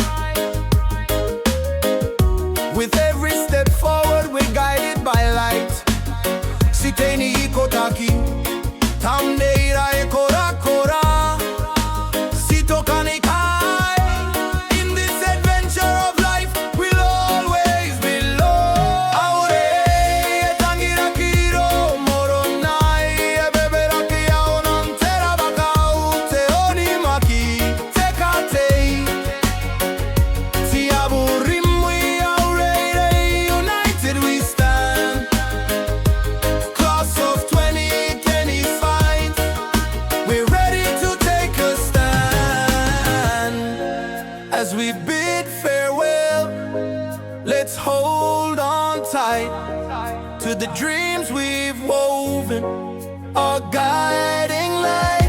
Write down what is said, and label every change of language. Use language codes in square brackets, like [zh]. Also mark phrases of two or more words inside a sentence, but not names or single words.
[en] With every step forward, we're guided by light. [gil] Siteni ikotaki, tamneira ekora kora. Sitokani kai. [en] In this adventure of life, we'll always be low. [gil] Aure etangira kiro moronai, ebebera kia onantera bakau teoni maki tekate. Tiaburimui Reirei, [en] united we stand. Class of 2025, we're ready to take a stand. As we bid farewell, let's hold on tight to the dreams we've woven, our guiding light.